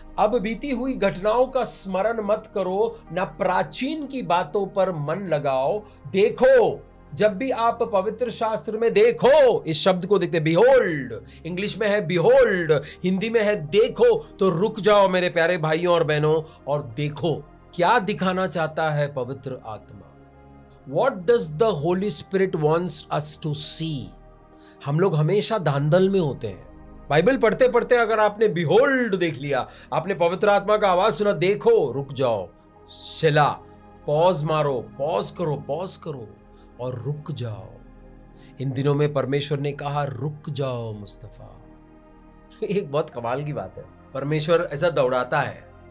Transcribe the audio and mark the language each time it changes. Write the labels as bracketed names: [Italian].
[Hindi] अब बीती हुई घटनाओं का स्मरण मत करो, ना प्राचीन की बातों पर मन लगाओ। देखो, जब भी आप पवित्र शास्त्र में देखो, इस शब्द को देखते, बिहोल्ड, इंग्लिश में है बिहोल्ड, हिंदी में है देखो, तो रुक जाओ मेरे प्यारे भाइयों और बहनों और देखो क्या दिखाना चाहता है पवित्र आत्मा। [English] What does the Holy Spirit wants us to see? [Hindi] हम लोग हमेशा धांधल में होते हैं। बाइबल पढ़ते पढ़ते अगर आपने बिहोल्ड देख लिया, आपने पवित्र आत्मा का आवाज सुना, देखो, रुक जाओ, शिला, पॉज मारो, पॉज करो और रुक जाओ। इन दिनों में परमेश्वर ने कहा रुक जाओ मुस्तफा। एक बहुत कमाल की बात है, परमेश्वर ऐसा दौड़ाता है।